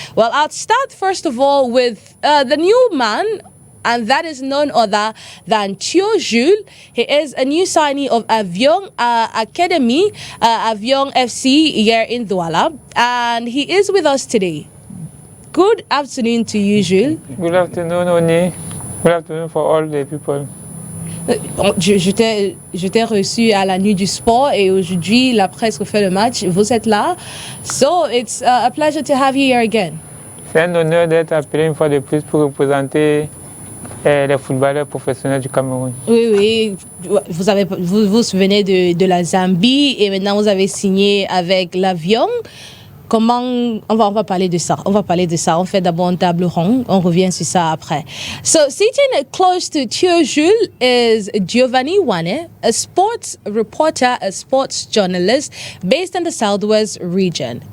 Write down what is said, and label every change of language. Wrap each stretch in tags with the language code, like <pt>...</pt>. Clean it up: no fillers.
<en>Well, I'll start first of all with the new man, and that is none other than Jules. He is a new signee of Avion Academy, Avion FC here in Douala, and he is with us today. Good afternoon to you, Jules. Good afternoon, ONI. Good afternoon for all the people.</en> <fr>Je t'ai reçu à la nuit du sport et aujourd'hui, la presse refait le match. Vous êtes là.</fr> <en>So it's a pleasure to have you here again.</en> <fr>C'est un honneur d'être appelé une fois de plus pour représenter les footballeurs professionnels du Cameroun. Oui, vous venez de la Zambie et maintenant vous avez signé avec l'Avion. Comment on va parler de ça? On fait d'abord une table ronde. On revient sur ça après.</fr> <en>So sitting close to Jules is Giovanni WANNEH, a sports reporter, a sports journalist based in the Southwest region.</en>